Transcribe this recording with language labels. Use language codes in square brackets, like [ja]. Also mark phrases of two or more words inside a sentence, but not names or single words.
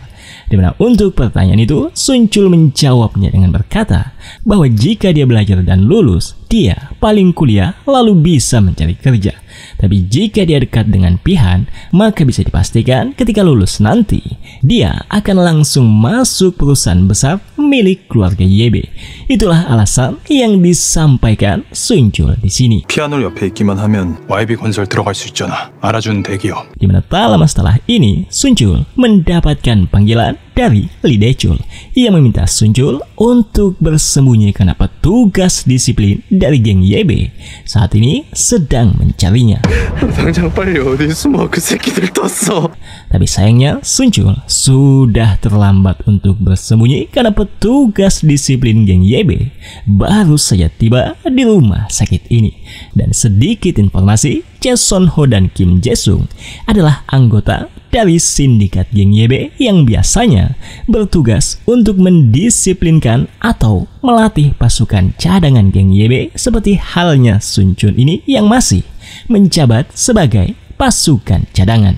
[id] Dimana untuk pertanyaan itu, Sunchul menjawabnya dengan berkata bahwa jika dia belajar dan lulus, dia paling kuliah lalu bisa mencari kerja. Tapi jika dia dekat dengan Pihan, maka bisa dipastikan ketika lulus nanti, dia akan langsung masuk perusahaan besar milik keluarga YB. Itulah alasan yang disampaikan Sunchul di sini. [ko] 피아노 옆에 있기만 하면 YB 건설 들어갈 수 있잖아. 알아주는 대기업. [id] Dimana tak lama setelah ini, Sunchul mendapatkan panggilan dari Lee Dae-chul. Ia meminta Sunchul untuk bersembunyi karena petugas disiplin dari geng YB saat ini sedang mencarinya. [ko] 당장 빨리 어디 숨어 그 새끼들 떴어. [id] Tapi sayangnya Sunchul sudah terlambat untuk bersembunyi karena petugas disiplin geng YB baru saja tiba di rumah sakit ini. Dan sedikit informasi, Jae-son Ho dan Kim Jae-sung adalah anggota dari sindikat geng YB yang biasanya bertugas untuk mendisiplinkan atau melatih pasukan cadangan geng YB seperti halnya Sunchul ini yang masih menjabat sebagai pasukan cadangan.